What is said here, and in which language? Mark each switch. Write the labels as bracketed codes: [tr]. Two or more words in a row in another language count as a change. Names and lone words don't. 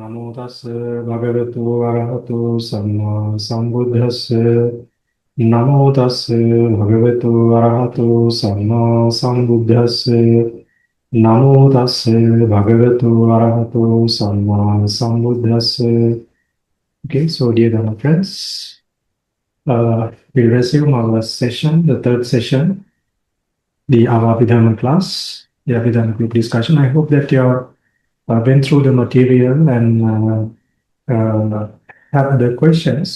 [pi] Namo tassa bhagavato arahato samma sambuddhassa. Namo tassa bhagavato arahato samma sambuddhassa. Namo tassa bhagavato arahato samma sambuddhassa. [en] Okay, so dear Dhamma friends, we'll resume our session, the third session, our Abhidhamma class, the Abhidhamma group discussion. I hope that you're went through the material and have the questions.